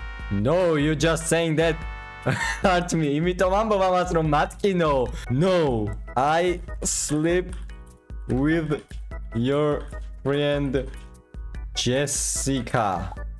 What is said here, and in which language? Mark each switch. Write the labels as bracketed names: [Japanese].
[English] No, you just saying that hurt me. [Georgian] იმიტომ ამბობ ამას რომ მატკინო. [English] No, I sleep with your friend Jessica.